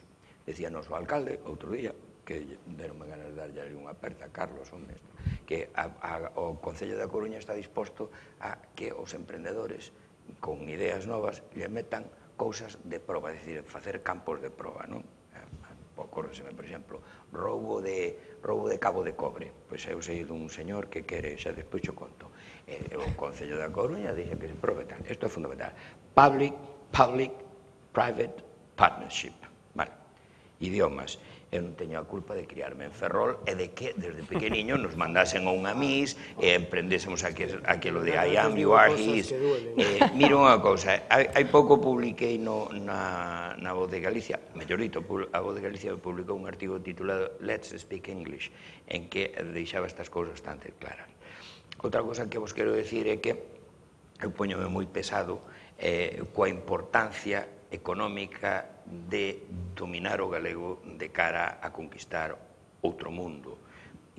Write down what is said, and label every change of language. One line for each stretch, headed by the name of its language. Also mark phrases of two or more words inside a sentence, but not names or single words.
Galician: Decíanos o alcalde, outro día, que deronme ganas de darlle unha aperta a Carlos, que o Concello da Coruña está disposto a que os emprendedores con ideas novas lle metan cousas de proba, é dicir, facer campos de proba, non? Ocórreseme, por exemplo, roubo de cabo de cobre. Pois eu sei dun señor que quere, xa despois xo conto, o Concello da Coruña dixe que se probe tal. Isto é fundamental.
English: Public-Private Partnership.
Galician: Vale. Idiomas. Eu non teño a culpa de criarme en Ferrol e de que, desde pequeniño, nos mandasen a unha mis e emprendésemos aquilo de
English: I am, you are, he is.
Galician: Mira unha cousa, hai pouco publiquei na Voz de Galicia, mellor dito, a Voz de Galicia publicou un artigo titulado Let's Speak English, en que deixaba estas cousas bastante claras. Outra cousa que vos quero decir é que eu poñome moi pesado coa importancia económica de dominar o galego de cara a conquistar outro mundo.